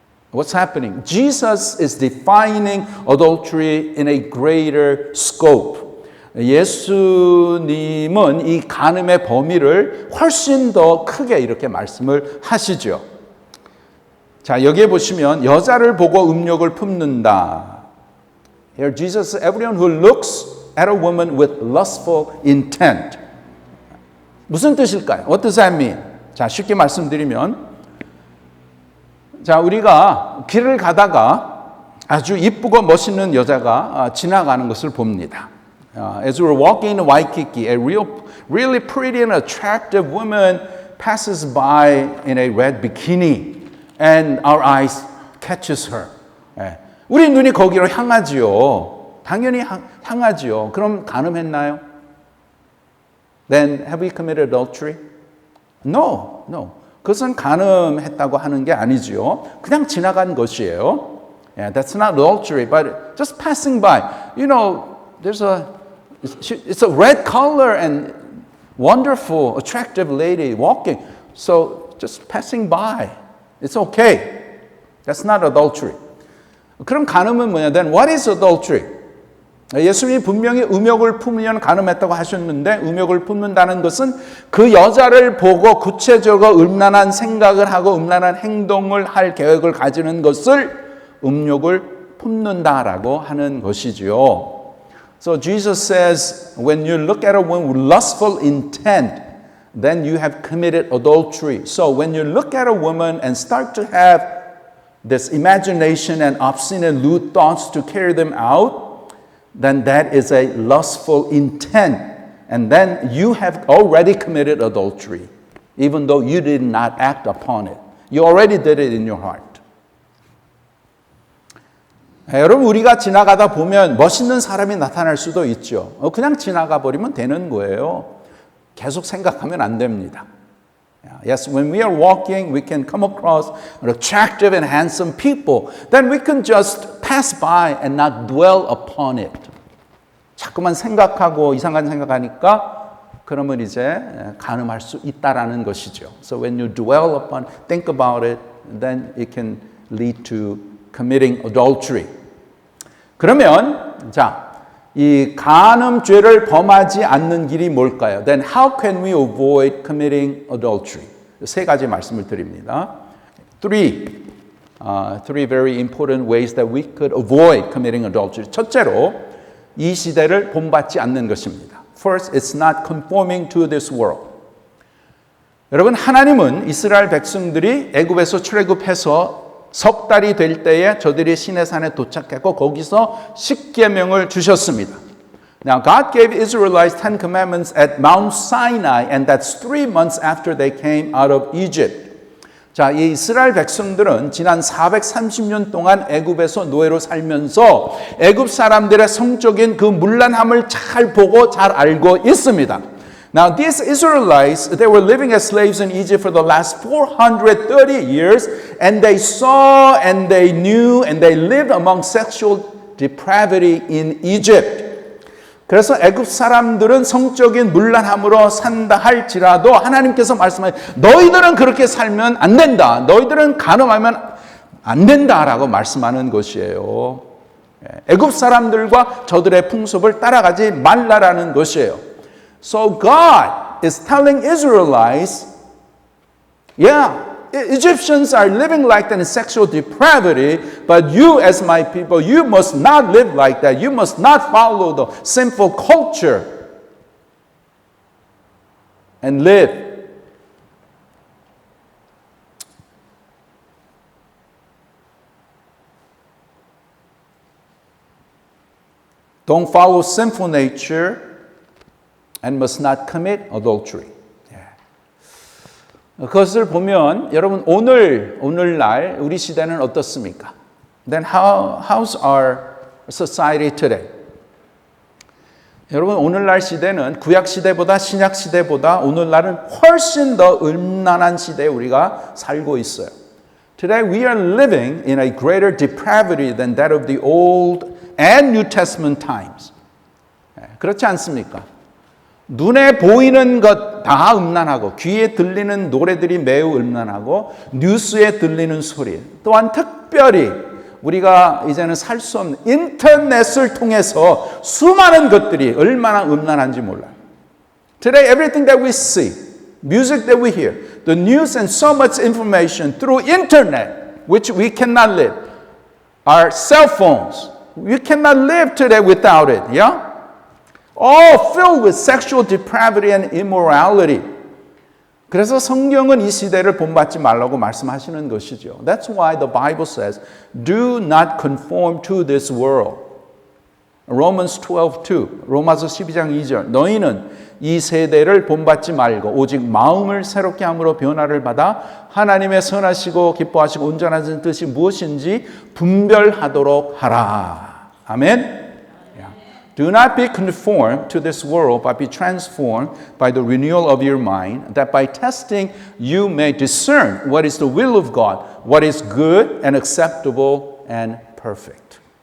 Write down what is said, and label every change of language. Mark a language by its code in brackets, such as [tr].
[en] What's happening? Jesus is defining adultery in a greater scope. [ko] 예수님은 이 간음의 범위를 훨씬 더 크게 이렇게 말씀을 하시죠. 자, 여기에 보시면 여자를 보고 음욕을 품는다. [en] Here Jesus says, everyone who looks at a woman with lustful intent. [ko] 무슨 뜻일까요? [en] What does that mean? [ko] 자, 쉽게 말씀드리면 자, 우리가 길을 가다가 아주 이쁘고 멋있는 여자가 지나가는 것을 봅니다. [en] As we're walking in Waikiki, a really pretty and attractive woman passes by in a red bikini, and our eyes catches her. [ko] 우리 눈이 거기로 향하지요. 당연히 향하지요. 그럼 간음했나요? [en] Then have we committed adultery? No. [ko] 그것은 간음했다고 하는 게 아니지요. 그냥 지나간 것이에요. [en] Yeah, that's not adultery, but just passing by. You know, it's a red color and wonderful, attractive lady walking. So just passing by. It's okay. That's not adultery. [ko] 그럼 간음은 뭐냐? [en] Then what is adultery? [ko] 예수님이 분명히 음욕을 품으면 간음했다고 하셨는데 음욕을 품는다는 것은 그 여자를 보고 구체적으로 음란한 생각을 하고 음란한 행동을 할 계획을 가지는 것을 음욕을 품는다라고 하는 것이지요. [en] So Jesus says, when you look at a woman with lustful intent, then you have committed adultery. So when you look at a woman and start to have this imagination and obscene and lewd thoughts to carry them out, then that is a lustful intent. And then you have already committed adultery, even though you did not act upon it. You already did it in your heart. [ko] 여러분, 우리가 지나가다 보면 멋있는 사람이 나타날 수도 있죠. 그냥 지나가 버리면 되는 거예요. 계속 생각하면 안 됩니다. [en] Yes, when we are walking, we can come across attractive and handsome people. Then we can just pass by and not dwell upon it. [ko] 자꾸만 생각하고 이상한 생각하니까 그러면 이제 간음할 수 있다라는 것이죠. [en] So when you dwell upon, think about it, then it can lead to committing adultery. [ko] 그러면 이 간음죄를 범하지 않는 길이 뭘까요? [en] Then how can we avoid committing adultery? [ko] 세 가지 말씀을 드립니다. [en] Three very important ways that we could avoid committing adultery. [ko] 첫째로 이 시대를 본받지 않는 것입니다. [en] First, it's not conforming to this world. [ko] 여러분, 하나님은 이스라엘 백성들이 애굽에서 출애굽해서 석 달이 될 때에 저들이 시내산에 도착했고 거기서 십계명을 주셨습니다. [en] Now God gave Israelites 10 commandments at Mount Sinai and that's 3 months after they came out of Egypt. [ko] 자, 이 이스라엘 백성들은 지난 430년 동안 애굽에서 노예로 살면서 애굽 사람들의 성적인 그 문란함을 잘 보고 잘 알고 있습니다. [en] Now these Israelites, they were living as slaves in Egypt for the last 430 years and they saw and they knew and they lived among sexual depravity in Egypt. [ko] 그래서 애굽 사람들은 성적인 문란함으로 산다 할지라도 하나님께서 말씀하신 너희들은 그렇게 살면 안 된다. 너희들은 간음하면 안 된다라고 말씀하는 것이에요. 애굽 사람들과 저들의 풍습을 따라가지 말라라는 것이에요. [en] So God is telling Israelites, Egyptians are living like that in sexual depravity, but you as my people, you must not live like that. You must not follow the sinful culture and live. Don't follow sinful nature and must not commit adultery. [ko] 그것을 보면 여러분 오늘날 우리 시대는 어떻습니까? [en] Then how's our society today? [ko] 여러분 오늘날 시대는 구약 시대보다 신약 시대보다 오늘날은 훨씬 더 음란한 시대에 우리가 살고 있어요. [en] Today we are living in a greater depravity than that of the Old and New Testament times. [ko] 그렇지 않습니까? 눈에 보이는 것 다 음란하고 귀에 들리는 노래들이 매우 음란하고 뉴스에 들리는 소리 또한 특별히 우리가 이제는 살 수 없는 인터넷을 통해서 수많은 것들이 얼마나 음란한지 몰라요. [en] Today everything that we see, music that we hear, the news and so much information through internet which we cannot live. Our cell phones, we cannot live today without it, yeah? All filled with sexual depravity and immorality. [ko] 그래서 성경은 이 시대를 본받지 말라고 말씀하시는 것이죠. [en] That's why the Bible says, do not conform to this world. [ko] Romans 12:2, 로마서 12장 2절. 너희는 이 세대를 본받지 말고 오직 마음을 새롭게 함으로 변화를 받아 하나님의 선하시고 기뻐하시고 온전하신 뜻이 무엇인지 분별하도록 하라. 아멘. [en] Do not be conformed to this world, but be transformed by the renewal of your mind, that by testing you may discern what is the will of God, what is good and acceptable and perfect.